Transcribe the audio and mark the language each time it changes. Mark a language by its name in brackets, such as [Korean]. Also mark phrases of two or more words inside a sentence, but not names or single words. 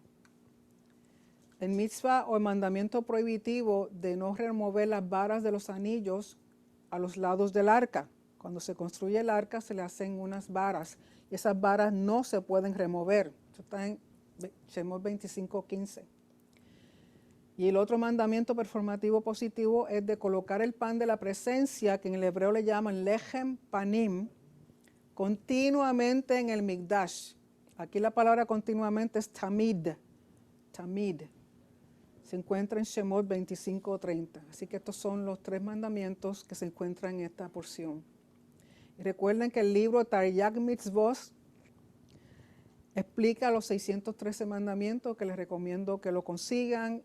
[Spanish] El mitzvah o el mandamiento prohibitivo de no remover las varas de los anillos a los lados del arca. Cuando se construye el arca se le hacen unas varas y esas varas no se pueden remover. Esto está en Shemot 25:15. Y el otro mandamiento performativo positivo es de colocar el pan de la presencia, que en el hebreo le llaman [Hebrew] לחם פנים, [Spanish] continuamente en el mikdash. Aquí la palabra continuamente es tamid. Tamid. Se encuentra en Shemot 25:30. Así que estos son los 3 mandamientos que se encuentran en esta porción. Y recuerden que el libro Taryag Mitzvot explica los 613 mandamientos, que les recomiendo que lo consigan.